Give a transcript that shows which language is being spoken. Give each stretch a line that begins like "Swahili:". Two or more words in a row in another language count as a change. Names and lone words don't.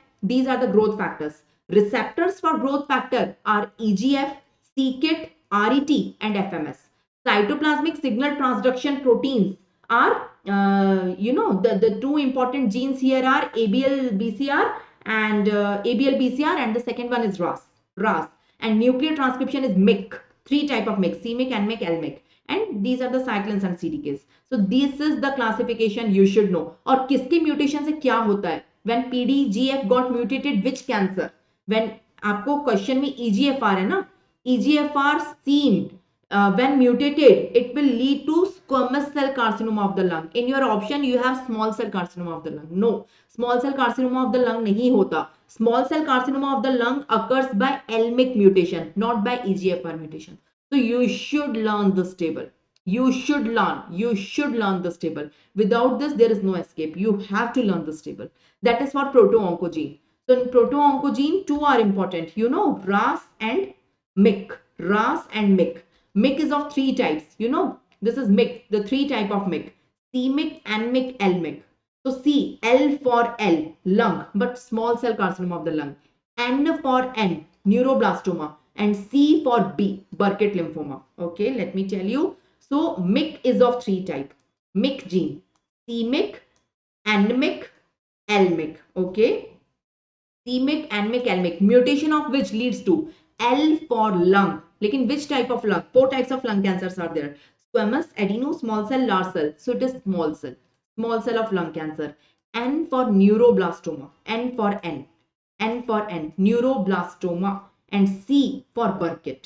English: These are the growth factors. Receptors for growth factor are EGF, c-KIT, RET, and FMS. Cytoplasmic signal transduction proteins are, the 2 important genes here are ABL-BCR and the second one is RAS. And nuclear transcription is MYC. 3 type of MYC, c-MYC, n-MYC, l-MYC. And these are the cyclins and CDKs. So this is the classification you should know.
Hindi: और किसके mutation से क्या होता है?
English: When PDGF got mutated, which cancer?
Hindi: When आपको क्वेश्चन में EGFR है ना,
English: EGFR seen when mutated, it will lead to squamous cell carcinoma of the lung. In your option, you have small cell carcinoma of the lung. No, small cell carcinoma of the lung
Hindi: नहीं होता.
English: Small cell carcinoma of the lung occurs by l-MYC mutation, not by EGFR mutation. So you should learn this table. You should learn this table. Without this, there is no escape. You have to learn this table. That is for proto-oncogene. So in proto-oncogene, two are important. You know, RAS and MYC. RAS and MYC. MYC is of three types. You know, this is MYC, the three type of MYC. C-MYC, N-MYC, L-MYC. So C, L for L, lung, but small cell carcinoma of the lung. N for N, neuroblastoma. And C for B, Burkitt lymphoma. Okay, let me tell you. So MYC is of three type. MYC gene, C-MYC, N-MYC, L-MYC. Okay, C-MYC, N-MYC, L-MYC. Mutation of which leads to L for lung. Lekin which type of lung? Four types of lung cancers are there. Squamous, adeno, small cell, large cell. So it is small cell. Small cell of lung cancer. N for neuroblastoma. N for N. N for N. Neuroblastoma. And C for Burkitt.